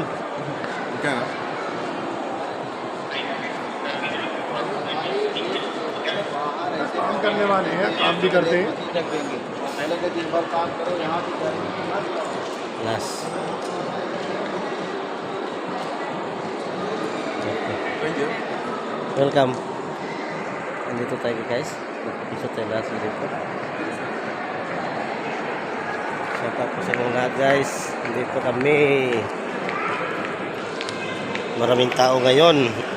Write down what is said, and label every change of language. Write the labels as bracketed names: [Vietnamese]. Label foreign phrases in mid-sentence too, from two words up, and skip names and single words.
[Hindi] क्या काम करने वाले हैं, काम भी करते हैं। पहले के दिन भर काम करो, यहाँ भी करें। [English] Yes. Welcome. [Filipino] Andito tayo guys. Isa tayo lahat dito. Shout out po sa mga lahat guys. Dito kami. Maraming tao ngayon.